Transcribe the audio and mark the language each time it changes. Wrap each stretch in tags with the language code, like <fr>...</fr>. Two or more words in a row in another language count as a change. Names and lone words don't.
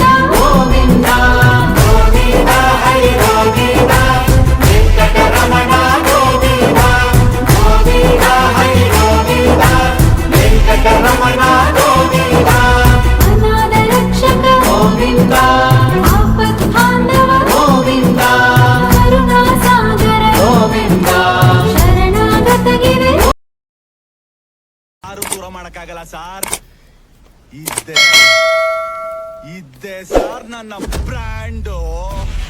<te>గోవింద గోవింద హరి గోవింద వెంకటరమణ గోవింద గోవింద హరి గోవింద వెంకటరమణ గోవింద అనాథ రక్షక గోవింద ఆపద్బాంధవ గోవింద కరుణా సాగర గోవింద శరణాగత గిరి</te> <kn>ಯಾರು ದೂರ ಮಾಡಕ್ಕಾಗಲ್ಲ ಸಾರ್. ಇದ್ದೆ ಸಾರ್ ನನ್ನ ಬ್ರ್ಯಾಂಡು.</kn>